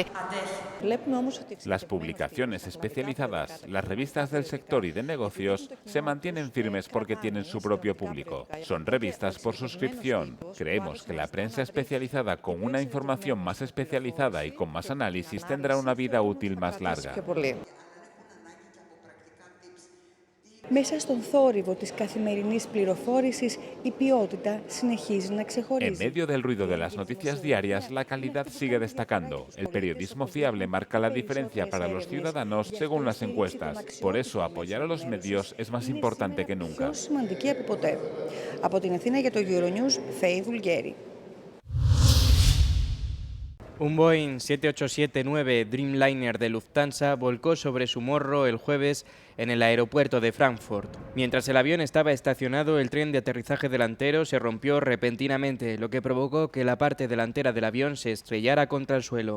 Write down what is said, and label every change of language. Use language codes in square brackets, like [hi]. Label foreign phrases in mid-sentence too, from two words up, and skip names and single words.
[es] Las publicaciones especializadas, las revistas del sector y de negocios se mantienen firmes porque tienen su propio público. Son revistas por suscripción. Creemos que la prensa especializada con una información más especializada y con más análisis tendrá una vida útil más larga. [el] Μέσα στον θόρυβο της καθημερινής πληροφόρησης, η ποιότητα συνεχίζει να ξεχωρίζει. [es] En medio del ruido de las noticias diarias, la calidad sigue destacando. El periodismo fiable marca la diferencia para los ciudadanos según las encuestas. Por eso, apoyar a los medios es más importante que nunca. [el] Πιο σημαντική από ποτέ. Από την Αθήνα για το Euronews, Φέη Βουλγέρη. [es] Un Boeing 7879 Dreamliner de Lufthansa volcó sobre su morro el jueves en el aeropuerto de Frankfurt. Mientras el avión estaba estacionado, el tren de aterrizaje delantero se rompió repentinamente, lo que provocó que la parte delantera del avión se estrellara contra el suelo.